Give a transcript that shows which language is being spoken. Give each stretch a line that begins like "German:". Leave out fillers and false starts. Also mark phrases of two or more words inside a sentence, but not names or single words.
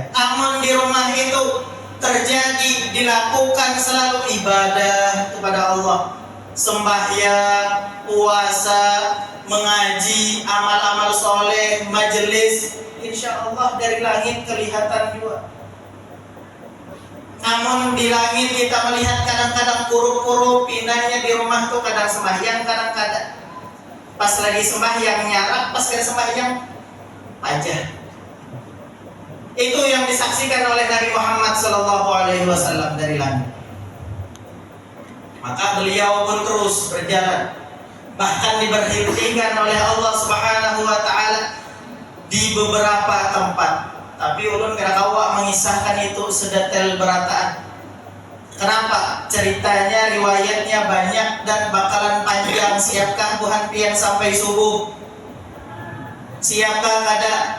Indonesian: Namun di rumah itu terjadi, dilakukan selalu ibadah kepada Allah, sembahyang, puasa, mengaji, amal-amal soleh, majelis.
Arabic: إن شاء الله
Indonesian: dari langit kelihatan juga. Namun di langit kita melihat kadang-kadang kuruk-kuruk, pindahnya di rumah tuh kadang sembahyang, kadang-kadang pas lagi sembahyang nyarak, pas kena sembahyang pajah. Itu yang disaksikan oleh Nabi Muhammad SAW dari langit. Maka beliau pun terus berjalan bahkan diberhentikan oleh Allah
Arabic: سبحانه وتعالى
Indonesian: di beberapa tempat.
Banjar: Tapi ulun kada kawa mengisahkan itu sedetail berataan.
Indonesian: Kenapa? Ceritanya, riwayatnya banyak dan bakalan panjang. Siapkah
Banjar: buhan pian
Indonesian: sampai subuh? Siapkah kada?